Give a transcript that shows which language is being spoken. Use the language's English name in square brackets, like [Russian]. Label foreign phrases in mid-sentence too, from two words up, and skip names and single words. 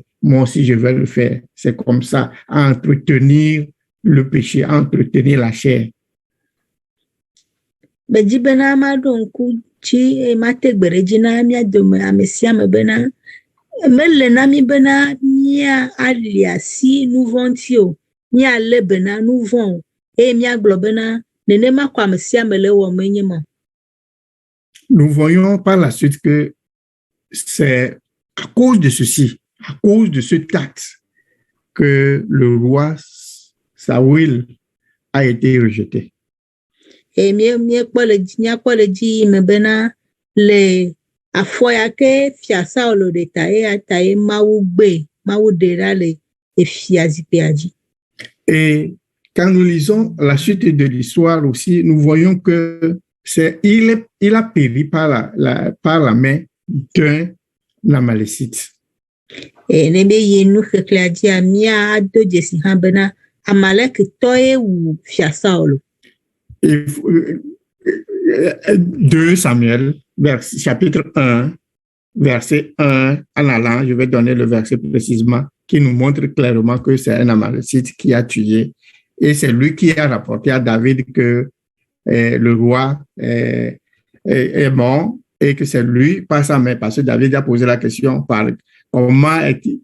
[French] Moi aussi, je vais le faire. C'est comme ça, à entretenir le péché, à entretenir la chair. [Ewe] Bedzi bena maɖo ŋku dzi mate gbe ɖe dzi na mía dome ame sia ame bena mele na mi bena míali asi nu vɔ̃ ŋuti o, míalé be na nu vɔ̃ o, eye míagblɔ bena nenema ko ame sia ame le wɔm enye ma. [French] Nous voyons par la suite que c'est à cause de ceci, à cause de cet acte, que le roi Saül a été rejeté. [Ewe] Et míakpɔ le dzi me bena le afɔ ya ke Fia Saul ɖe tae Mawu ɖe ɖa le efia zikpuia dzi. [French] Et quand nous lisons la suite de l'histoire aussi, nous voyons que il a péri par la main d'un Amalécite. [Ewe] Et ne be yi nu xexlẽa dzia míado dzesi hã bena Amalekitɔe wu Fia Saul. [French] 2 Samuel, chapitre 1, verset 1 en allant, je vais donner le verset précisément, qui nous montre clairement que c'est un Amalécite qui a tué. Et c'est lui qui a rapporté à David que le roi est mort et que c'est lui, pas sa mère, parce que David a posé la question par comment est-il.